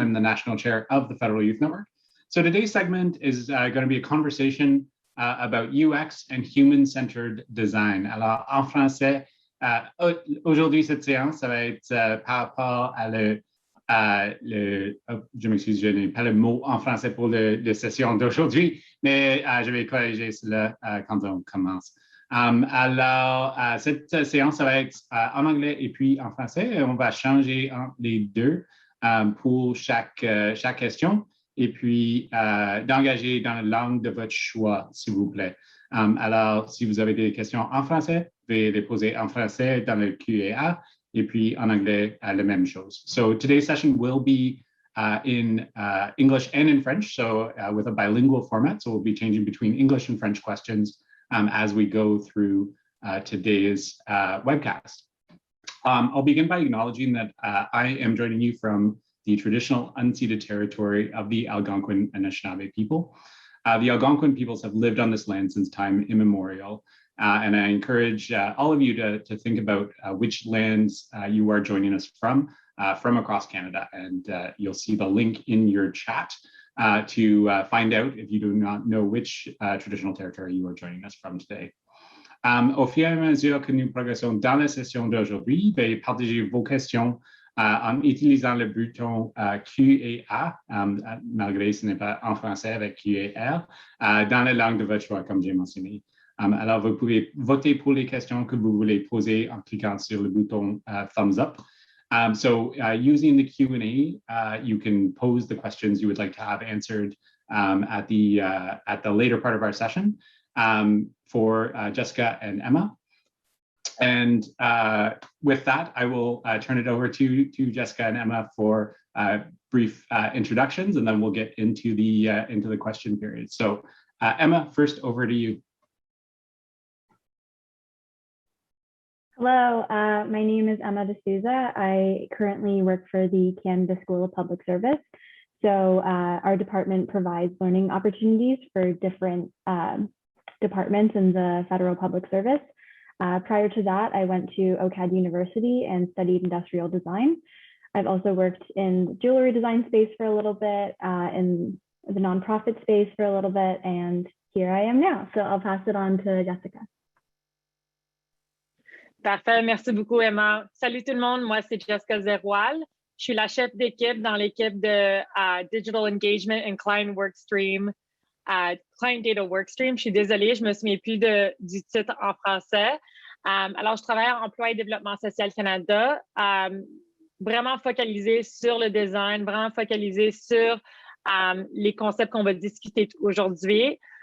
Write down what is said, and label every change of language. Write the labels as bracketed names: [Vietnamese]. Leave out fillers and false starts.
[English] I'm the National Chair of the Federal Youth Network. So today's segment is going to be a conversation about UX and human-centered design. [French] Alors, en français, aujourd'hui, cette séance, ça va être par rapport à je m'excuse, je n'ai pas le mot en français pour la session d'aujourd'hui, mais je vais corriger cela quand on commence. Alors, cette séance, ça va être en anglais et puis en français. On va changer entre les deux pour chaque question et puis d'engager dans la langue de votre choix, s'il vous plaît. Alors, si vous avez des questions en français, vous pouvez les poser en français dans le Q&A. Et puis en anglais, la même chose. [English] So today's session will be in English and in French, so with a bilingual format. So we'll be changing between English and French questions as we go through today's webcast. I'll begin by acknowledging that I am joining you from the traditional unceded territory of the Algonquin and Anishinaabe people. The Algonquin peoples have lived on this land since time immemorial. And I encourage all of you to think about which lands you are joining us from across Canada. And you'll see the link in your chat to find out if you do not know which traditional territory you are joining us from today. [French] Au fur et à mesure que nous progressons dans la session d'aujourd'hui, veuillez partager vos questions en utilisant le bouton Q&A, malgré ce n'est pas en français avec Q et R, dans la langue de votre choix, comme j'ai mentionné. Alors, vous pouvez voter pour les questions que vous voulez poser en cliquant sur le bouton [English] thumbs up. So using the Q&A, you can pose the questions you would like to have answered at the later part of our session for Jessica and Emma. And with that, I will turn it over to Jessica and Emma for brief introductions, and then we'll get into the question period. So Emma, first over to you. Hello, my name is Emma D'Souza. I currently work for the Canada School of Public Service. So our department provides learning opportunities for different departments in the federal public service. Prior to that, I went to OCAD University and studied industrial design. I've also worked in the jewelry design space for a little bit, in the nonprofit space for a little bit, and here I am now. So I'll pass it on to Jessica. [French] Parfait, merci beaucoup, Emma. Salut tout le monde, moi c'est Jessica Zeroual. Je suis la chef d'équipe dans l'équipe de Digital Engagement and Client Workstream, Client Data Workstream. Je suis désolée, je me souviens plus du titre en français. Alors, je travaille en Emploi et Développement social Canada, vraiment focalisé sur le design, vraiment focalisé sur les concepts qu'on va discuter aujourd'hui.